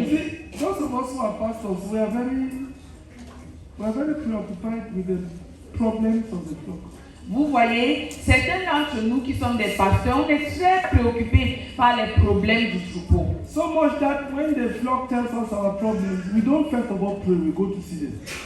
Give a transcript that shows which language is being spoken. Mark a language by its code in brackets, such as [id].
[en] You see, those of us who are pastors, we are very preoccupied with the problems of the flock. [fr] Vous voyez, certains d'entre nous qui sommes des pasteurs, on est très préoccupés par les problèmes du troupeau. [en] So much that when the flock tells us our problems, we don't first of all pray, we go to see them.